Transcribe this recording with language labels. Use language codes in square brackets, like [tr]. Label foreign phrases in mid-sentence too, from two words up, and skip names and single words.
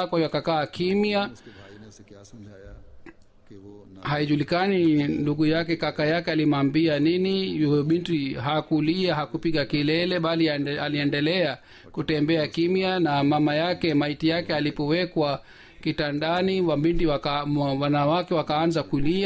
[sw] Kwa hiyo akakaa kimya. [ur] اس کے بھائی نے اسے کیا سمجھایا کہ وہ نہ [sw] Haijulikani ndugu yake kaka yake alimwambia nini. Yule binti hakulia, hakupiga kilele, bali aliendelea kutembea kimya. Na mama yake, maiti yake alipowekwa kitandani, wanawake wakaanza kulia.